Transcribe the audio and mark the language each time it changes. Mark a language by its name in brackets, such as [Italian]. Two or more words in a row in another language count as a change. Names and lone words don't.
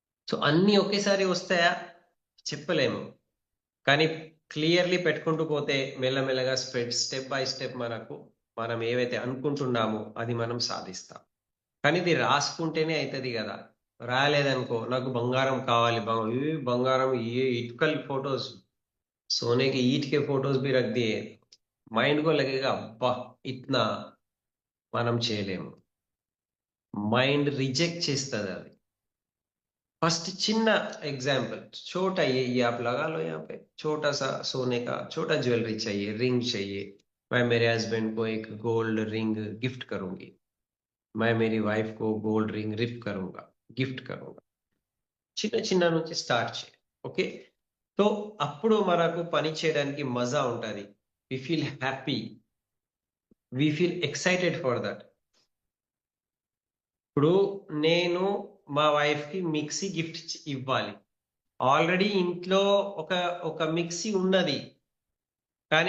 [Telugu] సో అన్నీ ఒకేసారి వస్తాయా? చెప్పలేము. కానీ క్లియర్‌లీ పెట్టుకుంటూ పోతే మెల్లమెల్లగా [English] step by step [Telugu] మనం ఏవైతే అనుకుంటున్నామో అది మనం సాధిస్తాం. కానీ ఇది రాసుకుంటేనే అయితది గదా! రాయలేదనుకో నాకు బంగారం కావాలి. [Hindi] బంగారం ये ईंट का फोटोज़ सोने की ईंट के फोटोज़ भी रख दिए। [Telugu] మైండ్ [Hindi] को लगेगा [Telugu] అబ్బా! इतना మనం చేయలేము. మైండ్ రిజెక్ట్ చేస్తదది. [Hindi] फर्स्ट चिन्ना एग्जाम्पल छोटा ये आप लगा लो यहाँ पे छोटा सा सोने का छोटा ज्वेलरी चाहिए रिंग चाहिए मैं मेरे हस्बैंड को एक [English] gold ring [Hindi] गिफ्ट करूंगी मैं मेरी वाइफ को [English] gold ring [Hindi] गिफ्ट करूंगा [Telugu] చిన్న చిన్న నుంచి స్టార్ట్ చేయాలి [English] okay so [Telugu] అప్పుడు మనకు పని చేయడానికి మజా ఉంటది [English] we feel happy we feel excited for that [Telugu] ఇప్పుడు నేను మా వైఫ్ కి మిక్సీ గిఫ్ట్ ఇవ్వాలి ఆల్రెడీ ఇంట్లో ఒక ఒక మిక్సీ ఉన్నది కానీ